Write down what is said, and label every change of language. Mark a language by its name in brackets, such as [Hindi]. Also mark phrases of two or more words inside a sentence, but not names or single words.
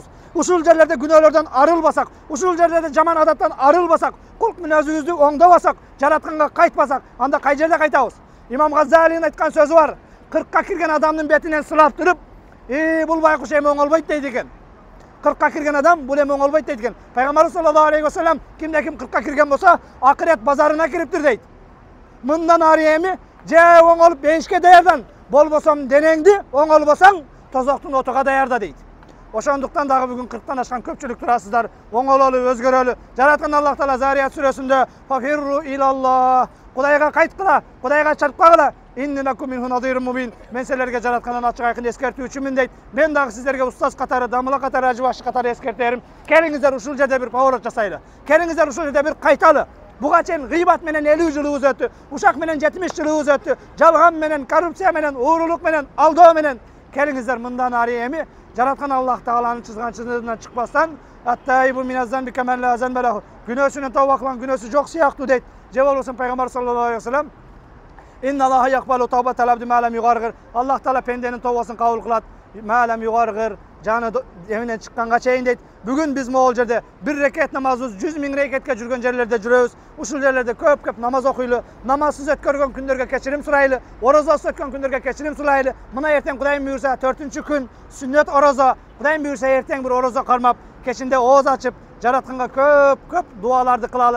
[Kyrgyz] Ушул жерлерде күнөөлөрдөн арылбасак, ушул жерлерде жаман адаттан арылбасак, кулк мүнөзүбүздү оңдобасак, жаратканга кайтпасак, анда кай жерде кайтабыз? Имам Газалинин айткан сөзү бар. 40ка кирген адамдын бетинен сылап туруп, бул байкуш эми оңолбойт дейт экен. 40ка кирген адам бул эми оңолбойт дейт экен. Пайгамбарыбыз [Arabic] صلى الله عليه وسلم [Kyrgyz] кимде ким 40ка кирген болсо, акырет базарына кириптир дейт. Мындан ары эми же оңолуп бейишке даярдан, болбосом денеңди, оңолбосоң тозоктун отуга даярда дейт. Ошондуктан дагы бүгүн 40тан ашкан көпчүлүк турасыздар. Оңололу, өзгөрөлү. Жараткан Аллах Таала Зарiyat сүрөсүндө [Arabic] "ففروا إلى الله", [Kyrgyz] Кудайга кайткыла, Кудайга чарпкагыла. [Arabic] "إني لكم منه نذير مبين", [Kyrgyz] мен силерге жараткандан ачык айкын эскертүүчүмүн дейт. Мен дагы сиздерге устаз катары, дамыла катары, ажы башы катары эскертерим. Келиңиздер ушул жерде бир поворот жасайлы. Келиңиздер ушул жерде бир кайталы. Буга чейин гыйбат менен 50 жылыбыз өттү, ушак менен 70 жылыбыз өттү, жалган менен, коррупция менен, уурулук менен, алдоо менен. Келиңиздер мындан ары эми жараткан Аллах Тааланын чызган чызыгынан чыкпастан [Arabic] "التائب من الذنب كمن لا ذنب له", [Kyrgyz] күнөөсүнөн тооба кылган күнөөсү жок сыяктуу дейт. Же болбосо пайгамбар [Arabic] صلى الله عليه وسلم "إن الله يقبل توبة العبد ما لم يغرغر", [Kyrgyz] Аллах Таала пенденин тообасын кабыл кылат. [Arabic] "ما لم يغرغر", [Kyrgyz] жаны эминен чыкканга чейин дейт. Бүгүн биз могул жерде бир рекет намазыбыз 100 000 рекетке жүргөн жерлерде жүрөбүз. Ушул жерлерде көп намаз окуйлу, намазсыз өткөргөн күндөргө кечирим сурайлы, орозосуз өткөн күндөргө кечирим сурайлы. Мына эртең Кудайым буйрса 4-күн сүннөт орозо, Кудайым буйрса эртең бир орозо кармап, кечинде ооз ачып, жаратканга көп дуаларды кылалы.